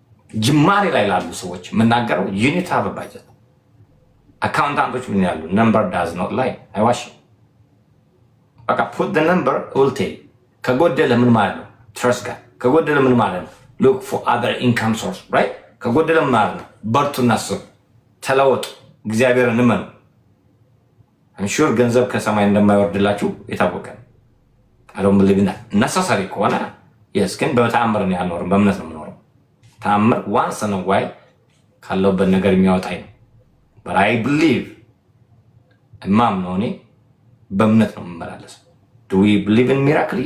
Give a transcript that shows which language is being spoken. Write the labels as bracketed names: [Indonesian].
[Amharic] ጅማሬ ላይ ላሉ ሰዎች የምናገረው ዩኒት have a budget። አካውንታንቶች ምን ያሉ [English] number does not lie [Amharic] አይዋሽ። በቃ [English] put the number will tell። [Amharic] ከጎደለ ምን ማለት ነው? [English] trust God። [Amharic] ከጎደለ ምን ማለት ነው? [English] look for other income source right። [Amharic] ከጎደለ ምን ማለት ነው? በርቱና ስሩ፣ ተለወጡ፣ እግዚአብሔርን እመኑ። I'm sure ገንዘብ ከሰማይ እንደማይወርድላችሁ የታወቀ ነው። [English] I don't believe in that። [Amharic] necessary ከሆነ yes ግን በተአምር ነው ያልኖርም በእምነት ነው የምኖረው። ተአምር once in a while ካለውበት ነገር የሚያወጣኝ ነው። but I believe ነው እኔ በእምነት ነው የምመላለሰው። [English] do we believe in miracle?